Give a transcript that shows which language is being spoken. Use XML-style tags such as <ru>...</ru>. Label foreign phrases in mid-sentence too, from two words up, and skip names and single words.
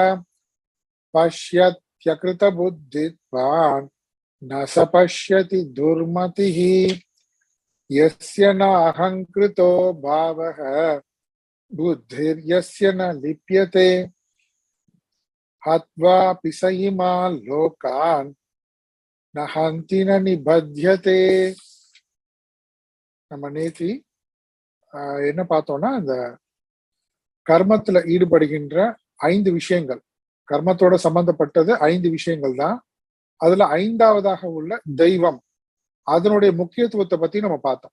<sa>पश्यत्यकृतबुद्धित्वान् न स पश्यति दुर्मतिः यस्य नाहङ्कृतो भावः बुद्धिर्यस्य न लिप्यते हत्वापि स इमान् लोकान् न हन्ति न निबध्यते।</sa> <ta>நம்ம நேத்தி என்ன பார்த்தோம்னா, இந்த கர்மத்துல ஈடுபடுகின்ற 5 விஷயங்கள், கர்மத்தோட சம்பந்தப்பட்டது 5 விஷயங்கள் தான். அதுல 5வதாக உள்ள தெய்வம், அதனுடைய முக்கியத்துவத்தை பத்தி நம்ம பார்த்தோம்.</ta>